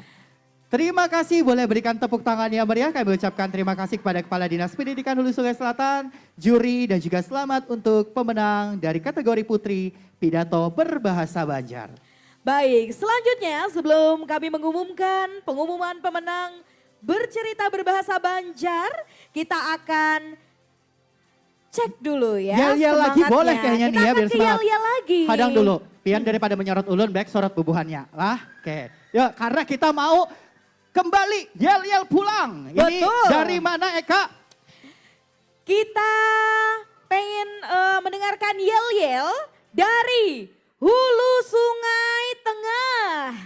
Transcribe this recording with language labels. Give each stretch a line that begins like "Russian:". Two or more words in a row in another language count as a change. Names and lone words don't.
Indonesian: Terima kasih, boleh berikan tepuk tangan yang meriah. Kami ucapkan terima kasih kepada Kepala Dinas Pendidikan Hulu Sungai Selatan, juri dan juga selamat untuk pemenang dari kategori putri pidato berbahasa Banjar. Baik, selanjutnya sebelum kami mengumumkan pengumuman pemenang bercerita berbahasa Banjar, kita akan cek dulu ya. Yel-yel lagi semangatnya. boleh kayaknya nih ya, biar Kita akan ke semangat. yel-yel lagi.
Banjar: Hadang dulu, pian daripada menyorot ulun, baik sorot bubuhannya.
Indonesian: Lah, oke. Yuk, karena kita mau kembali yel-yel pulang. Ini Betul. dari mana Eka? Kita pengen mendengarkan yel-yel dari Hulu Sungai Tengah.